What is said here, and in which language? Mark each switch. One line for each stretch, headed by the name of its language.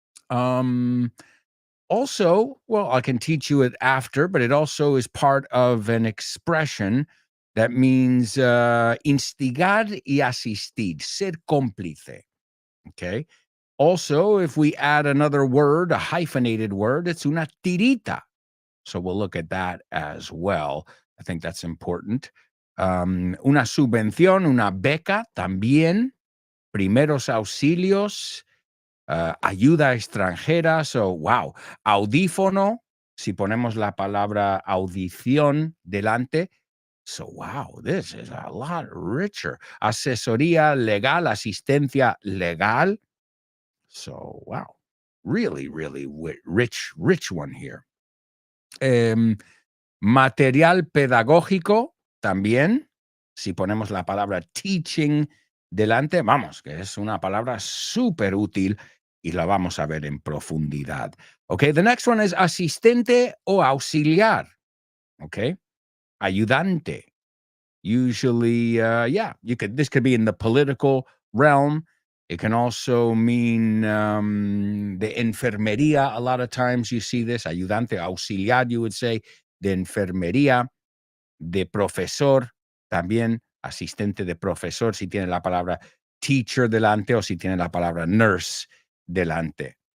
English: Also, well, I can teach you it after, but it also is part of an expression that means
Spanish: instigar y asistir, ser cómplice.
English: Okay. Also, if we add another word, a hyphenated word, it's
Spanish: una tirita.
English: So we'll look at that as well. I think that's important.
Spanish: Una subvención, una beca también. Primeros auxilios. Ayuda extranjera. So, wow. Audífono. Si ponemos la palabra audición delante.
English: So, wow, this is a lot richer.
Spanish: Asesoría legal, asistencia legal.
English: So, wow, really, really rich one here.
Spanish: Material pedagógico también. Si ponemos la palabra teaching delante, vamos, que es una palabra súper útil y la vamos a ver en profundidad.
English: Okay, the next one is
Spanish: asistente o auxiliar. Okay, ayudante.
English: Usually, this could be in the political realm. It can also mean
Spanish: de enfermería.
English: A lot of times you see this,
Spanish: ayudante, auxiliar,
English: you would say,
Spanish: de enfermería, de profesor, también asistente de profesor, si tiene la palabra teacher delante o si tiene la palabra nurse delante.